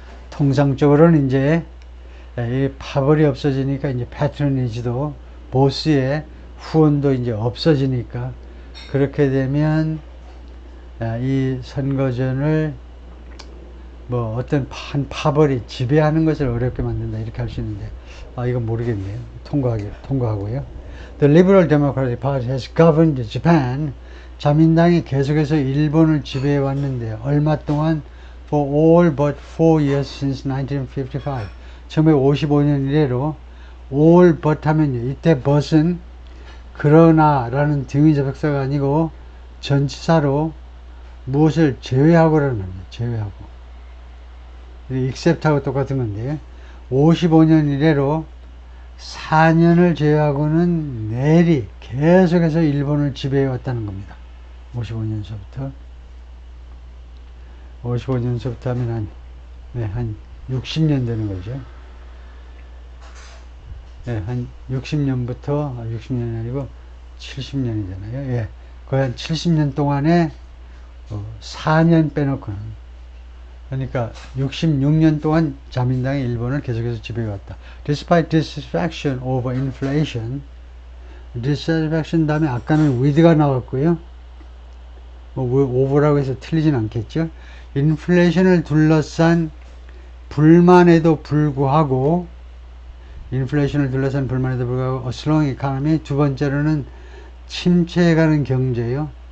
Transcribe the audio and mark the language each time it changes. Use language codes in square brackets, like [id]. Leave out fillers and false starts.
[ko] 통상적으로는 이제 이 파벌이 없어지니까 이제 패트러니지도 보스의 후원도 이제 없어지니까 그렇게 되면 이 선거전을 뭐 어떤 한 파벌이 지배하는 것을 어렵게 만든다 이렇게 할 수 있는데 이건 모르겠네요. 통과하고요. [en] The Liberal Democratic Party has governed Japan. [ko] 자민당이 계속해서 일본을 지배해 왔는데요. 얼마 동안 [en] for all but 4 years since 1955. [ko] 1955년 이래로 [en] all but [ko] 하면요. 이때 but은 그러나 라는 등위 접속사가 아니고 전치사로 무엇을 제외하고라는 겁니다. 제외하고. except하고 똑같은 건데 55년 이래로 4년을 제외하고는 내리 계속해서 일본을 지배해 왔다는 겁니다. 55년서부터 하면 한 60년 되는 거죠. 한 60년부터 60년이 아니고 70년이잖아요. 거의 한 70년 동안에 4년 빼놓고는, 그러니까 66년 동안 자민당이 일본을 계속해서 지배해왔다. [en] Despite dissatisfaction over inflation, dissatisfaction [ko] 다음에 아까는 with가 나왔고요. over라고 해서 틀리진 않겠죠. 인플레이션을 둘러싼 불만에도 불구하고, 인플레이션을 둘러싼 불만에도 불구하고, [en] slowing economy, [ko] 두 번째로는 침체해가는 경제요.